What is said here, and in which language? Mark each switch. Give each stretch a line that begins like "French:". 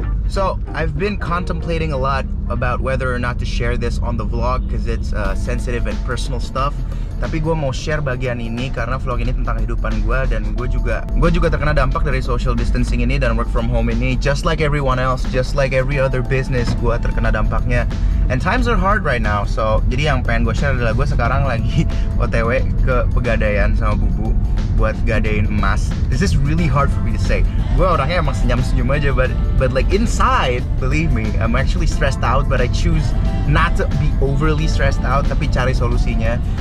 English: So I've been contemplating a lot about whether or not to share this on the vlog because it's sensitive and personal stuff.
Indonesian: Tapi gue mau share bagian ini karena vlog ini tentang kehidupan gue dan gue juga terkena dampak dari social distancing ini dan work from home ini.
English: Just like everyone else, just like every other business,
Indonesian: gue terkena dampaknya.
English: And times are hard right now.
Indonesian: So jadi yang pengen gue share adalah gue sekarang lagi OTW ke Pegadaian sama Bubu buat gadein emas.
English: This is really hard for me to say.
Indonesian: Gue orangnya emang senyum-senyum aja,
English: but like inside, believe me, I'm actually stressed out, but I choose not to be overly stressed out,
Indonesian: tapi cari solusinya.